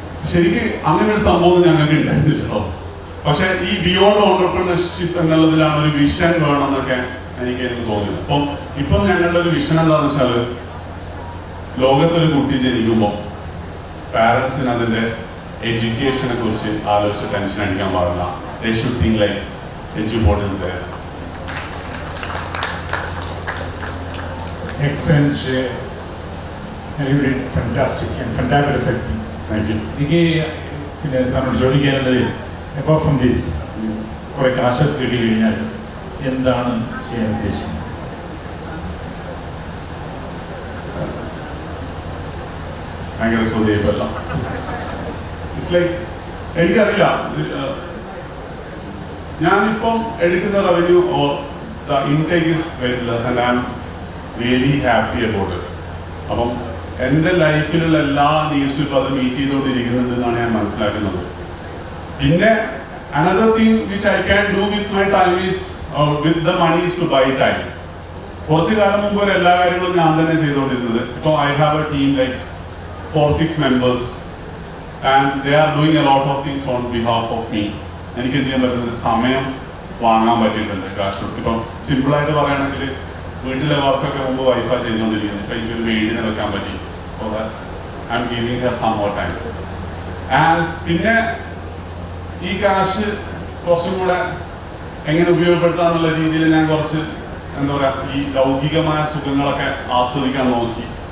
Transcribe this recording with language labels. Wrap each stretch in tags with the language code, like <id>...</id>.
<ml>ശരിക്ക് അങ്ങനെ ഒരു സംഭവം ഞങ്ങൾക്ക് ഉണ്ടായിരുന്നില്ലല്ലോ. പക്ഷെ ഈ ബിയോണ്ട് ഓണ്ടർപ്രണർഷിപ്പ് എന്നുള്ളതിലാണ് ഒരു വിഷൻ വേണമെന്നൊക്കെ എനിക്ക് തോന്നിയത്. ഇപ്പം ഞങ്ങളുടെ ഒരു വിഷൻ എന്താണെന്ന് വെച്ചാൽ, ലോകത്തൊരു കുട്ടി ജനിക്കുമ്പോൾ പാരൻസിന് അതിൻ്റെ എഡ്യൂക്കേഷനെ കുറിച്ച് ആലോചിച്ച് ടെൻഷൻ അടിക്കാൻ പാടില്ല.</ml> <en>They should think like Eduport is there. Excellent. You did fantastic and fantabulous acting. Thank you.</en> <ml>എനിക്ക് പിന്നെ സാറിനോട് ചോദിക്കാനുള്ളത്,</ml> <en>apart from this,</en> <ml>കുറെ കാശൊക്കെ കിട്ടി കഴിഞ്ഞാൽ എന്താണ് ചെയ്യാൻ ഉദ്ദേശിക്കുന്നത്? ഭയങ്കര ചോദ്യമല്ല.</ml> <en>it's like</en> <ml>എനിക്കറിയില്ല, ഞാനിപ്പം എടുക്കുന്ന</ml> <en>Revenue or the intake is very less and I am really happy about it.</en> <ml>അപ്പം എൻ്റെ ലൈഫിലുള്ള എല്ലാ നീഡ്സും ഇപ്പം അത് മീറ്റ് ചെയ്തുകൊണ്ടിരിക്കുന്നുണ്ട് എന്നാണ് ഞാൻ മനസ്സിലാക്കുന്നത്. പിന്നെ</ml> <en>Another thing which I can do with my time is with the money is to buy time.</en> <ml>കുറച്ച് കാലം മുമ്പ് വരെ എല്ലാ കാര്യങ്ങളും ഞാൻ തന്നെ ചെയ്തുകൊണ്ടിരുന്നത്. ഇപ്പോൾ</ml> <en>I have a team like 4-6 members and they are doing a lot of things on behalf of me.</en> <ml>എനിക്ക് എന്ത് ചെയ്യാൻ പറ്റുന്നത്, സമയം വാങ്ങാൻ പറ്റിയിട്ടുണ്ട് കാശ്. ഇപ്പം സിമ്പിളായിട്ട് പറയുകയാണെങ്കിൽ വീട്ടിലെ വർക്കൊക്കെ മുമ്പ് വൈഫാണ് ചെയ്തുകൊണ്ടിരിക്കുന്നത്. ഇപ്പം എനിക്കൊരു മെയ്ഡിനെ വെക്കാൻ പറ്റി.</ml> <en>So that I am giving her some more time.</en> <ml>And പിന്നെ ഈ കാശ് കുറച്ചും കൂടെ എങ്ങനെ ഉപയോഗപ്പെടുത്താന്നുള്ള രീതിയിൽ ഞാൻ കുറച്ച് എന്താ പറയുക, ഈ ലൗകികമായ സുഖങ്ങളൊക്കെ ആസ്വദിക്കാൻ നോക്കി.</ml>